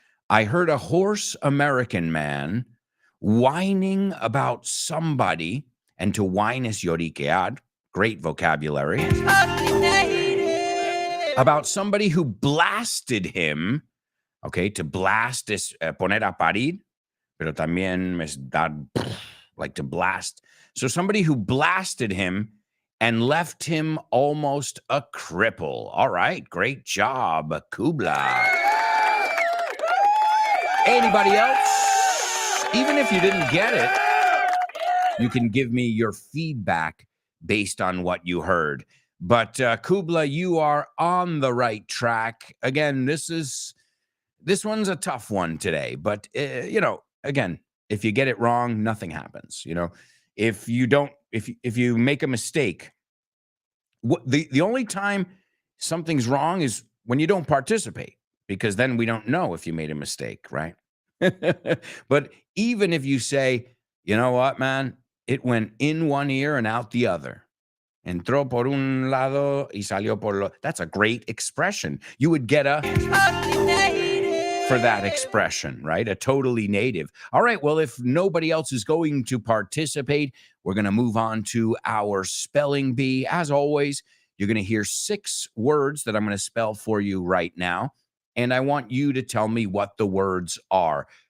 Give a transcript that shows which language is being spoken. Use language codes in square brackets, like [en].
[en] I heard a horse American man whining about somebody. And to whine is lloriquear. Great vocabulary. About somebody who blasted him. Okay, to blast is [es] poner a parir, pero también es dar, [en] like to blast. So somebody who blasted him and left him almost a cripple. All right, great job, Kubla. Anybody else? Even if you didn't get it, you can give me your feedback based on what you heard. But Kubla, you are on the right track. Again, this one's a tough one today. But, again, if you get it wrong, nothing happens. If you make a mistake, the only time something's wrong is when you don't participate, because then we don't know if you made a mistake, right? But even if you say, you know what, man, it went in one ear and out the other. [es] Entró por un lado y salió por lo. [en] That's a great expression. You would get a for that expression, right? A totally native. All right, well, if nobody else is going to participate, we're going to move on to our spelling bee. As always, you're going to hear 6 words that I'm going to spell for you right now, and I want you to tell me what the words are.